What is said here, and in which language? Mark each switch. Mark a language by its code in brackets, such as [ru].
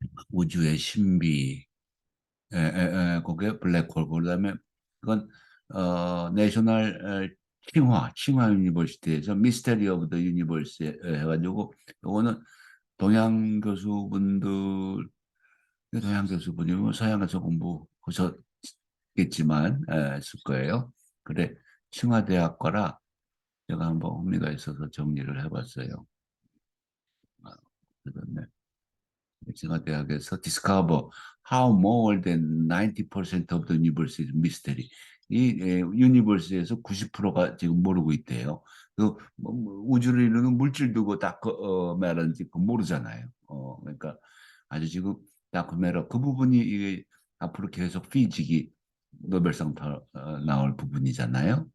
[ko] 우주의 신비, 그게 블랙홀, 그다음에 그건 내셔널 칭화 유니버시티에서 미스테리 오브 더 유니버스 해가지고 요거는 동양 교수분들, 동양 교수분이면 서양에서 공부하셨겠지만 했을 거예요. 그래 칭화대학과라 제가 한번 흥미가 있어서 정리를 해봤어요. 그다음에 징화대학에서 [en] discover how more than 90% of the universe is mystery. [ko] 이 유니버스에서 90%가 지금 모르고 있대요. 우주를 이루는 물질도 그 다크메러인지 모르잖아요. 그러니까 아주 지금 다크메러 그 부분이 이게 앞으로 계속 피직이 노벨상 나올 부분이잖아요.